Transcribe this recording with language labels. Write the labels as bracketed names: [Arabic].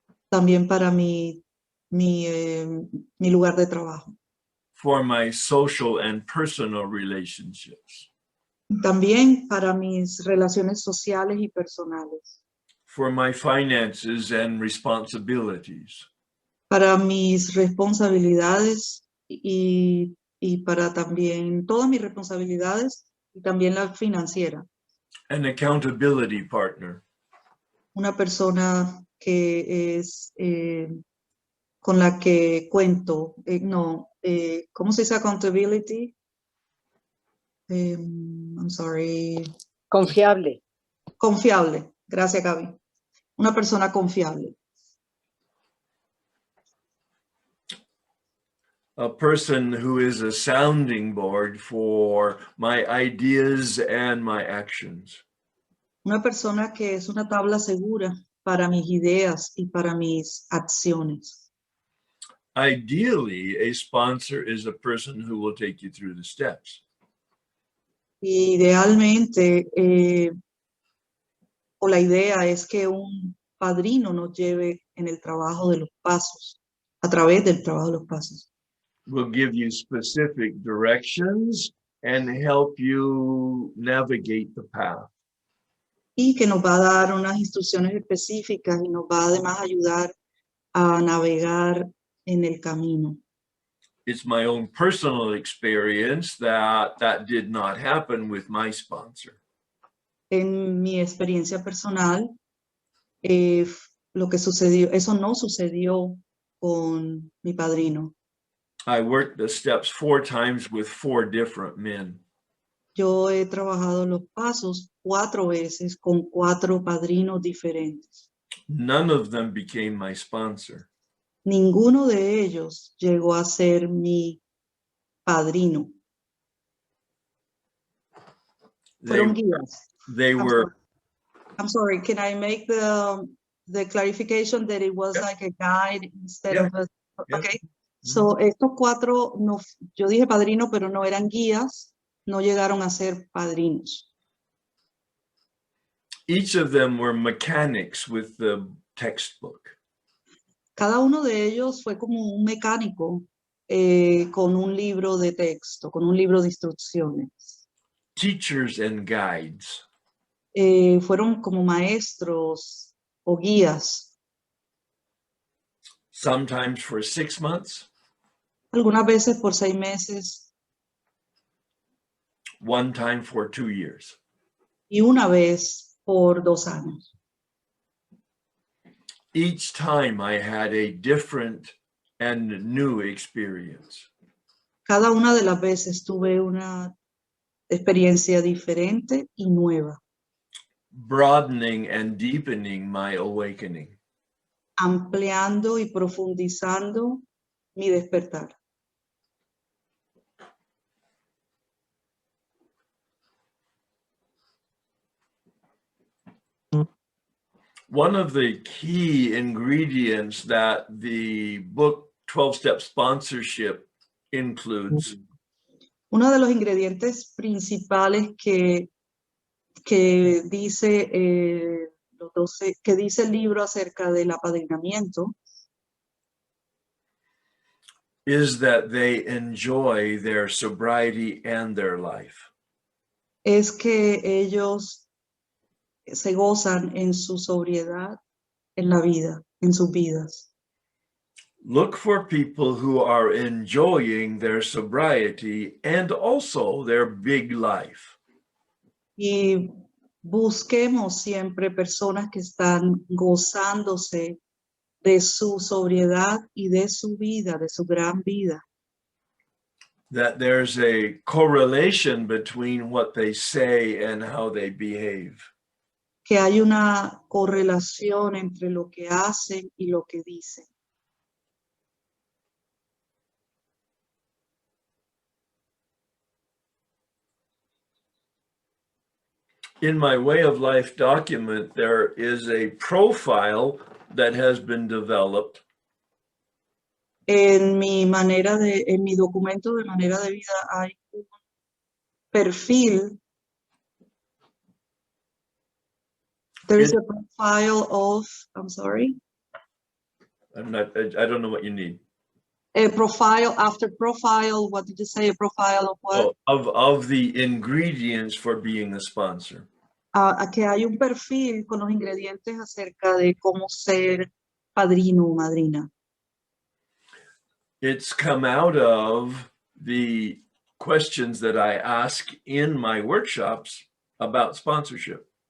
[Spanish] También para mi lugar de trabajo. [English] For my social and personal relationships. [Spanish] También para mis relaciones sociales y personales. [English] For my finances and responsibilities. [Spanish] Para mis responsabilidades y para también todas mis responsabilidades y también la financiera. [English] An accountability partner. [Spanish] Una persona que es con la que cuento, ¿cómo se dice accountability? [English] I'm sorry. [Spanish] Confiable. Confiable. Gracias, Gaby. Una persona confiable. [English] A person who is a sounding board for my ideas and my actions. [Spanish] Una persona que es una tabla segura para mis ideas y para mis acciones. [English] Ideally, a sponsor is a person who will take you through the steps. [Spanish] Idealmente, o la idea es que un padrino nos lleve en el trabajo de los pasos, a través del trabajo de los pasos. [English] Will give you specific directions and help you navigate the path. [Spanish] Y que nos va a dar unas instrucciones específicas y nos va además a ayudar a navegar en el camino. [English] It's my own personal experience that did not happen with my sponsor. [Spanish] En mi experiencia personal, lo que sucedió, eso no sucedió con mi padrino. [English] I worked the steps 4 times with 4 different men. [Spanish] Yo he trabajado los pasos 4 veces con 4 padrinos diferentes. [English] None of them became my sponsor. [Spanish] Ninguno de ellos llegó a ser mi padrino. Fueron guías. [English] They were, I'm sorry, can I make the clarification that it was like a guide instead Yeah. of a, Yeah. okay. [Spanish] So estos 4, no, yo dije padrino, pero no eran guías, no llegaron a ser padrinos. [English] each of them were mechanics with the textbook. [Spanish] Cada uno de ellos fue como un mecánico con un libro de texto, con un libro de instrucciones. [English] Teachers and guides. [Spanish] Fueron como maestros o guías, [English] Sometimes for 6 months, [Spanish] algunas veces por 6 meses [English] one time for 2 years. [Spanish] y una vez por 2 años. [English] Each time I had a different and new experience. [Spanish] Cada una de las veces tuve una experiencia diferente y nueva, [English] Broadening and deepening my awakening. [Spanish] ampliando y profundizando mi despertar. [English] One of the key ingredients that the book 12-Step Sponsorship includes [Spanish] Uno de los ingredientes principales que dice los 12, que dice el libro acerca del apadrinamiento [English] is that they enjoy their sobriety and their life. [Spanish] es que ellos se gozan en su sobriedad, en la vida, en sus vidas. [English] Look for people who are enjoying their sobriety and also their big life. [Spanish] Y busquemos siempre personas que están gozándose de su sobriedad y de su vida, de su gran vida. [English] That there's a correlation between what they say and how they behave. [Spanish] Que hay una correlación entre lo que hacen y lo que dicen. [English] In my Way of Life document, there is a profile that has been developed [Spanish] En mi documento de manera de vida hay un perfil. [English] There is a profile of, I'm sorry. I don't know what you need. A profile, after profile, what did you say? A profile of what? Of the ingredients for being a sponsor. [Spanish] Que hay un perfil con los ingredientes acerca de cómo ser padrino o madrina. [English] It's come out of the questions that I ask in my workshops about sponsorship.